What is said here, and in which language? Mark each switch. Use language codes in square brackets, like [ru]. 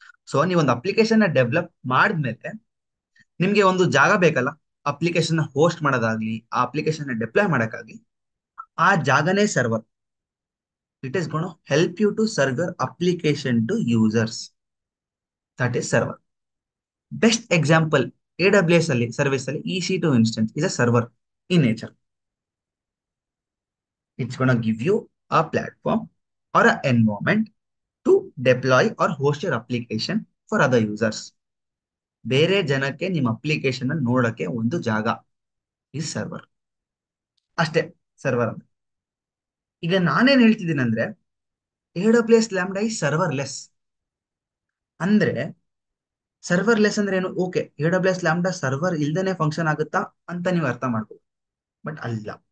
[kn] So ನೀವೊಂದು application develop ಮಾಡಿದ್ಮೇಲೆ ನಿಮ್ಗೆ ಒಂದು ಜಾಗ ಬೇಕಲ್ಲ ಅಪ್ಲಿಕೇಶನ್ ಹೋಸ್ಟ್ ಮಾಡೋದಾಗ್ಲಿ ಆ ಅಪ್ಲಿಕೇಶನ್ ಡಿಪ್ಲಾಯ್ ಮಾಡೋಕ್ಕಾಗ್ಲಿ, ಆ ಜಾಗನೇ server. [en] It is gonna help you to server application to users. That is server. Best example AWS ಅಲ್ಲಿ service ಅಲ್ಲಿ EC2 instance is a server in nature. It's going to give you a platform or an environment to deploy or host your application for other users. [kn] ಬೇರೆ ಜನಕ್ಕೆ ನಿಮ್ಮ application ನೋಡಕ್ಕೆ ಒಂದು ಜಾಗ ಈ server. ಅಷ್ಟೇ ಸರ್ವರ್ ಅಂದ್ರೆ. ಈಗ ನಾನೇನ್ ಹೇಳ್ತಿದ್ದೀನಿ ಅಂದ್ರೆ AWS ಲ್ಯಾಂಬ್ಡಾ ಈ ಸರ್ವರ್ಲೆಸ್. ಅಂದ್ರೆ ಸರ್ವರ್ಲೆಸ್ ಅಂದ್ರೆ ಏನು? ಓಕೆ, AWS ಲ್ಯಾಂಬ್ಡಾ ಸರ್ವರ್ ಇಲ್ದೇನೆ ಫಂಕ್ಷನ್ ಆಗುತ್ತಾ ಅಂತ ನೀವು ಅರ್ಥ ಮಾಡ್ಬೋದು, ಬಟ್ ಅಲ್ಲ.